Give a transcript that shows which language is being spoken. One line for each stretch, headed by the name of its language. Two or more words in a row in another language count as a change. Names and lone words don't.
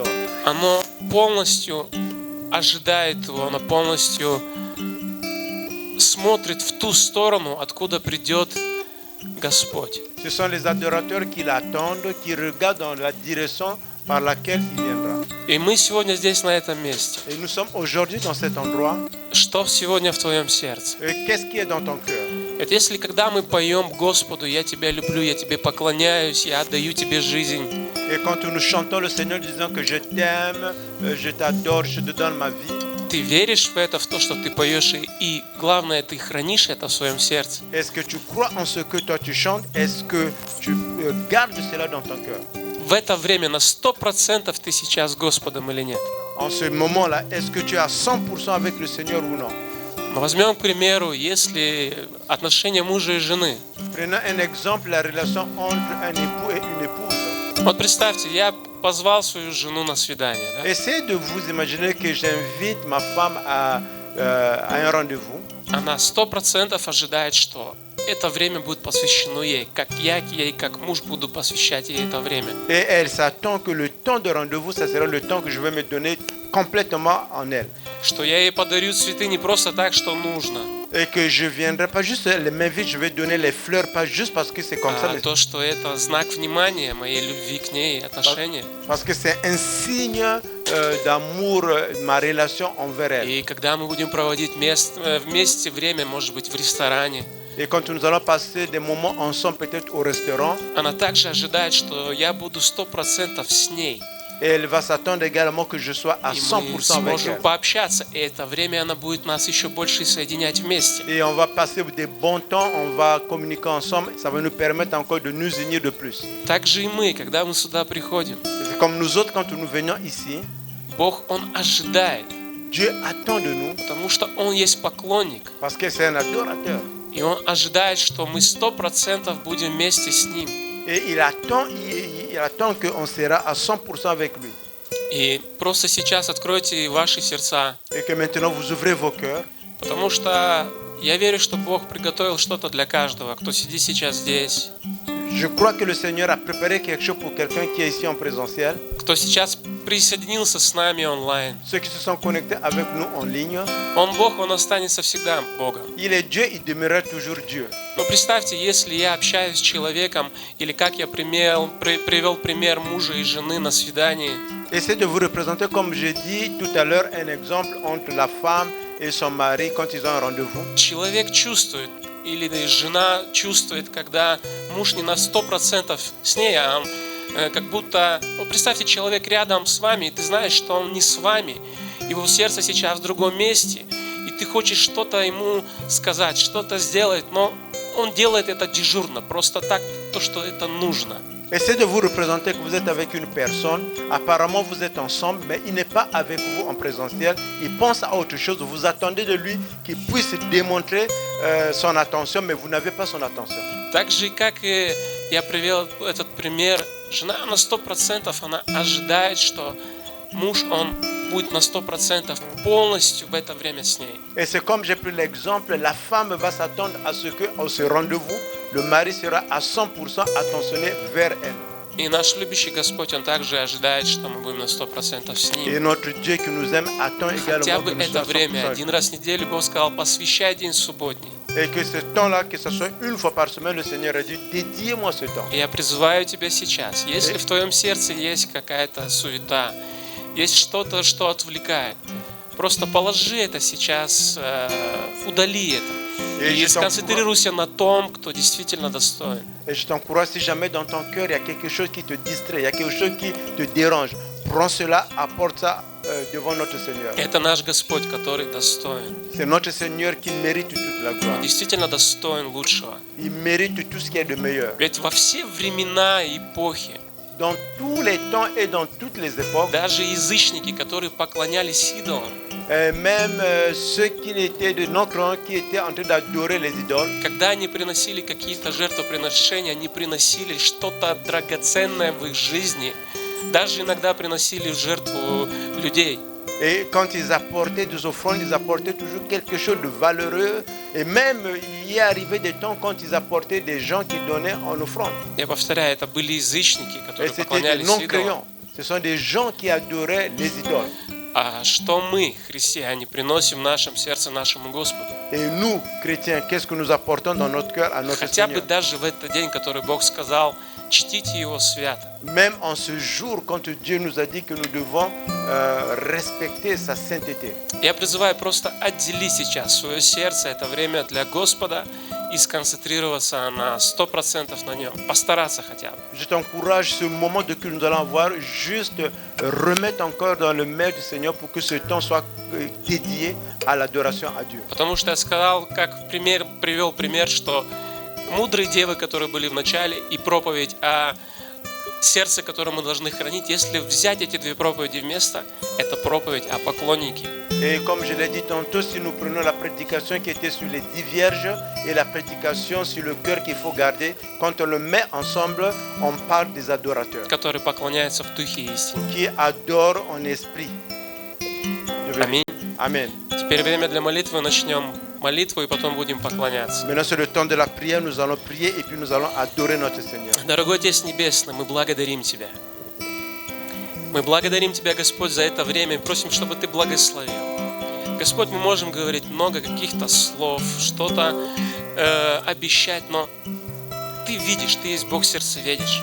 Russian: Оно полностью ожидает его, оно полностью смотрит в ту сторону, откуда придет Господь.
French: Ce sont les adorateurs qui l'attendent, qui regardent dans la direction par laquelle il viendra.
Russian: И мы сегодня здесь, на этом месте.
French: Et nous sommes aujourd'hui dans cet endroit.
Russian: Что сегодня в твоем сердце?
French: Et qu'est-ce qui est dans ton cœur?
Russian: Это если когда мы поем Господу, я тебя люблю, я тебе поклоняюсь, я отдаю тебе жизнь.
French: Et quand nous chantons le Seigneur disant que je t'aime, je t'adore, je te donne ma vie.
Russian: Ты веришь в это, в то, что ты поешь, и главное, ты хранишь это в своем сердце.
French: Est-ce que tu crois en ce que toi tu chantes? Est-ce que tu gardes cela dans ton cœur?
Russian: В это время на 100% ты сейчас с Господом или нет?
French: En ce moment-là, est-ce que tu es à 100% avec le Seigneur ou non?
Russian: Но возьмем, к примеру, если отношения мужа и жены.
French: Prenons un exemple, la relation entre un époux et une épouse.
Russian: Вот представьте, я позвал свою жену на свидание. Да?
French: Essayez de vous imaginer que j'invite ma femme à un rendez-vous.
Russian: Она 100% ожидает, что это время будет посвящено ей, как я ей, как муж буду посвящать ей это время.
French: Et elle s'attend que le temps de rendez-vous, ça sera le temps que je vais me donner complètement en elle.
Russian: Что я ей подарю цветы не просто так, что нужно.
French: Et que je viendrai pas juste les mains vides, je vais donner les fleurs, pas juste parce que c'est comme ça, mais
Russian: То, что это знак внимания моей любви к ней, отношения.
French: parce que c'est un signe d'amour, ma relation envers elle.
Russian: И когда мы будем проводить вместе время, может быть, в ресторане,
French: Et quand nous allons passer des moments ensemble, peut-être au restaurant,
Russian: она также ожидает, что я буду 100% с ней.
French: et elle va s'attendre également que je sois à
Russian: И мы
French: 100% avec
Russian: сможем
French: elle.
Russian: пообщаться, и это время она будет нас еще больше соединять вместе.
French: Et on va passer des bons temps, on va communiquer ensemble, ça va nous permettre encore de nous unir de plus.
Russian: Так же и мы, когда мы сюда приходим,
French: C'est comme nous autres, quand nous venons ici,
Russian: Бог, Он ожидает,
French: Dieu attend de nous,
Russian: потому что Он есть поклонник.
French: parce que c'est un adorateur.
Russian: И Он ожидает, что мы 100% будем вместе с Ним.
French: Et il attend qu'on sera à 100% avec lui.
Russian: И просто сейчас откройте ваши сердца,
French: Et que maintenant vous ouvrez vos cœurs.
Russian: потому что я верю, что Бог приготовил что-то для каждого, кто сидит сейчас здесь.
French: Je crois que le Seigneur a préparé quelque chose pour quelqu'un qui est ici en présentiel.
Russian: Кто сейчас присоединился с нами онлайн.
French: Ceux qui se sont connectés avec nous en ligne.
Russian: Он Бог, Он останется всегда Богом.
French: Il est Dieu, il demeurera toujours Dieu.
Russian: Но представьте, если я общаюсь с человеком, или как я привел пример мужа и жены на свидании,
French: Essayez de vous représenter, comme j'ai dit tout à l'heure, un exemple entre la femme et son mari quand ils ont un rendez-vous.
Russian: человек чувствует, или жена чувствует, когда муж не на 100% с ней, а он как будто... Вот представьте, человек рядом с вами, и ты знаешь, что он не с вами, его сердце сейчас в другом месте, и ты хочешь что-то ему сказать, что-то сделать, но он делает это дежурно, просто так, то, что это нужно.
French: Essayez de vous représenter que vous êtes avec une personne. Apparemment, vous êtes ensemble, mais il n'est pas avec vous en présentiel. Il pense à autre chose. Vous attendez de lui qu'il puisse démontrer son attention, mais vous n'avez pas son attention.
Russian: Так же, как и я привел этот пример, жена на 100%, она ожидает, что муж, он будет на 100% полностью в это время с ней.
French: Et c'est comme j'ai pris l'exemple, la femme va s'attendre à ce qu'au ce rendez-vous, le mari sera à 100% attentionné vers elle.
Russian: И наш любящий Господь, Он также ожидает, что мы будем на 100% с
French: Et
Russian: Ним.
French: notre Dieu qui nous aime attend
Russian: Хотя
French: également
Russian: бы
French: que nous
Russian: это
French: soyons
Russian: время,
French: 100%.
Russian: один раз в неделю Бог сказал, посвящай день субботний.
French: Et que ce temps-là, que ce soit une fois par semaine, le Seigneur a dit, dédiez-moi ce temps.
Russian: И я призываю тебя сейчас, если в твоем сердце есть какая-то суета, есть что-то, что отвлекает, просто положи это сейчас, удали это. И сконцентрируйся на том, кто действительно достоин.
French: Et je t'encourage, si jamais dans ton cœur, il y a quelque chose qui te distrait, il y a quelque chose qui te dérange, prends cela, apporte ça devant notre Seigneur.
Russian: Это наш Господь, который достоин.
French: C'est notre Seigneur qui mérite toute la gloire.
Russian: Он действительно достоин лучшего.
French: Il mérite tout ce qui est de meilleur.
Russian: Ведь во все времена и эпохи,
French: Dans tous les temps et dans toutes les époques,
Russian: даже язычники, которые поклонялись идолам,
French: même ceux qui étaient de non-croyants, qui étaient en train d'adorer les idoles,
Russian: когда они приносили какие-то жертвоприношения, они приносили что-то драгоценное в их жизни, даже иногда приносили в жертву людей.
French: et quand ils apportaient des offrandes, ils apportaient toujours quelque chose de valeureux. Et même, il y est arrivé des temps quand ils apportaient des gens qui donnaient en offrande.
Russian: Я повторяю, это были язычники,
French: Et
Russian: которые
French: c'était des
Russian: поклонялись идолам.
French: non-croyants. Ce sont des gens qui adoraient les idoles.
Russian: А что мы, христиане, приносим в нашем сердце нашему Господу?
French: Et nous, chrétiens, qu'est-ce que nous apportons dans notre cœur à notre
Russian: Хотя бы
French: Seigneur?
Russian: даже в этот день, который Бог сказал, чтите Его свято.
French: Même en ce jour, quand Dieu nous a dit que nous devons respecter sa sainteté.
Russian: Я призываю просто отделить сейчас свое сердце, это время для Господа, и сконцентрироваться на 100% на Нем. Постараться хотя бы.
French: Je t'encourage, ce moment de que nous allons avoir, juste remettre encore dans le mail du Seigneur pour que ce temps soit dédié à l'adoration à Dieu.
Russian: Потому что я сказал, как привел пример, что мудрые девы, которые были в начале, и проповедь о сердце, которое мы должны хранить, если взять эти две проповеди вместе, это проповедь о поклоннике.
French: Et comme je l'ai dit tantôt, si nous prenons la prédication qui était sur les 10 vierges et la prédication sur le cœur qu'il faut garder, quand on le met ensemble, on parle des adorateurs
Russian: Который поклоняется в духе и истине.
French: qui adorent en esprit.
Russian: Аминь.
French: Amen.
Russian: Теперь время для молитвы. Начнем молитву и потом будем поклоняться.
French: Maintenant, c'est le temps de la prière. Nous allons prier et puis nous allons adorer notre Seigneur.
Russian: Дорогой Отец Небесный, мы благодарим Тебя. Мы благодарим Тебя, Господь, за это время и просим, чтобы Ты благословил. Господь, мы можем говорить много каких-то слов, что-то обещать, но Ты видишь, Ты есть Бог сердцеведец.